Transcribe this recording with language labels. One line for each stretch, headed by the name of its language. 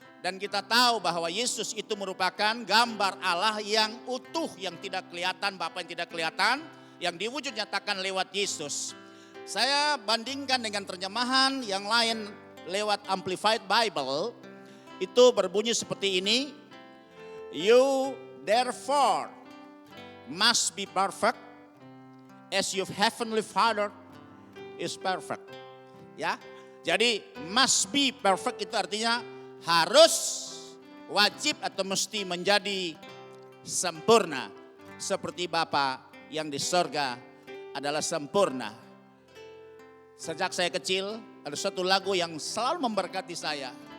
Indonesian: Dan kita tahu bahwa Yesus itu merupakan gambar Allah yang utuh, yang tidak kelihatan, Bapa yang tidak kelihatan, yang diwujud nyatakan lewat Yesus. Saya bandingkan dengan terjemahan yang lain lewat Amplified Bible, itu berbunyi seperti ini.
English: You therefore must be perfect as your heavenly Father is perfect.
Indonesian: Ya, jadi
English: must be perfect
Indonesian: itu artinya harus, wajib atau mesti menjadi sempurna seperti Bapa yang di sorga adalah sempurna. Sejak saya kecil ada satu lagu yang selalu memberkati saya.